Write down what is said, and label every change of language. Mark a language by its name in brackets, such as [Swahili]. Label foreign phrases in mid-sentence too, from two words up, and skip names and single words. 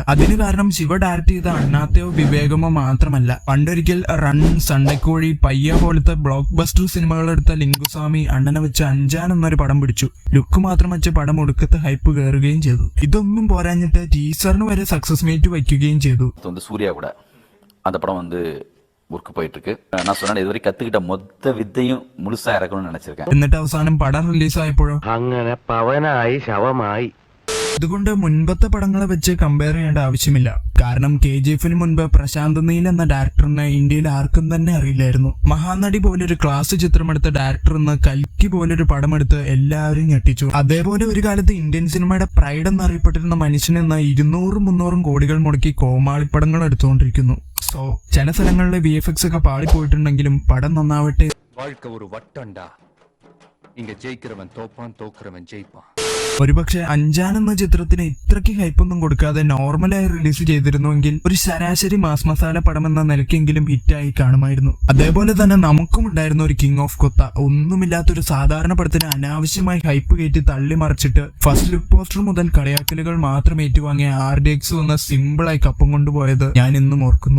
[Malayalam] അതിന് കാരണം ശിവ ഡയറക്ട് ചെയ്ത അണ്ണാത്തയോ വിവേകമോ മാത്രമല്ല. പണ്ടൊരിക്കൽ റൺ, സണ്ടക്കോഴി, പയ്യ പോലത്തെ [English] block buster [Malayalam] സിനിമകളെടുത്ത ലിംഗുസ്വാമി അണ്ണനെ വെച്ച് അഞ്ചാൻ എന്നൊരു പടം പിടിച്ചു. ലുക്ക് മാത്രം വെച്ച് പടം ഒടുക്കത്തെ ഹൈപ്പ് കയറുകയും ചെയ്തു. ഇതൊന്നും പോരാഞ്ഞിട്ട് ടീസറിന് വരെ [English] success meet [Malayalam] വയ്ക്കുകയും ചെയ്തു. [Tamil] சூர்யா கூட அந்த படம் வந்து ஒர்க் போயிட்டு இருக்கு. நான் சொன்னேன் இதுவரை கத்துக்கிட்ட மொத்த வித்தையும் முழுசா இறக்கணும்னு நினைச்சிருக்கேன். [Malayalam] എന്നിട്ട് അവസാനം പടം റിലീസ് ആയപ്പോഴോ അങ്ങനെ പവനായി ശവമായി അതുകൊണ്ട് മുൻപത്തെ പടങ്ങളെ വെച്ച് കമ്പയർ ചെയ്യേണ്ട ആവശ്യമില്ല. കാരണം KGF മുൻപ് പ്രശാന്ത് നീൽ എന്ന ഡയറക്ടറിനെ ഇന്ത്യയിൽ ആർക്കും തന്നെ അറിയില്ലായിരുന്നു. മഹാനടി പോലൊരു ക്ലാസ് ചിത്രമെടുത്ത ഡയറക്ടർ എന്ന് കൽക്കി പോലൊരു പടമെടുത്ത് എല്ലാവരും ഞെട്ടിച്ചു. അതേപോലെ ഒരു കാലത്ത് ഇന്ത്യൻ സിനിമയുടെ പ്രൈഡ് എന്നറിയപ്പെട്ടിരുന്ന മനുഷ്യനെന്ന് 200-300 കോടികൾ മുടക്കി കോമാളിപ്പടങ്ങൾ എടുത്തുകൊണ്ടിരിക്കുന്നു. സോ ചില സ്ഥലങ്ങളിലെ VFX ഒക്കെ പാളിപ്പോയിട്ടുണ്ടെങ്കിലും പടം നന്നാവട്ടെ. [Tamil] வாழ்க்கை ஒரு வட்டம்டா. இங்க ஜெயிக்கிறவன் தோப்பான், தோக்குறவன் ஜெயிப்பான். [Malayalam] ഒരുപക്ഷെ അഞ്ചാൻ എന്ന ചിത്രത്തിന് ഇത്രയ്ക്ക് ഹൈപ്പൊന്നും കൊടുക്കാതെ നോർമലായി റിലീസ് ചെയ്തിരുന്നുവെങ്കിൽ ഒരു ശരാശരി മാസ് മസാല പടം എന്ന നിലയ്ക്കെങ്കിലും ഹിറ്റായി കാണുമായിരുന്നു. അതേപോലെ തന്നെ നമുക്കും ഉണ്ടായിരുന്ന ഒരു കിങ് ഓഫ് കൊത്ത. ഒന്നുമില്ലാത്തൊരു സാധാരണ പടത്തിന് അനാവശ്യമായി ഹൈപ്പ് കയറ്റി തള്ളി മറിച്ചിട്ട് [English] first look poster [Malayalam] മുതൽ കളിയാക്കലുകൾ മാത്രം ഏറ്റുവാങ്ങിയ RDX എന്ന സിമ്പിളായി കപ്പം കൊണ്ടുപോയത് ഞാൻ ഇന്നും ഓർക്കുന്നു.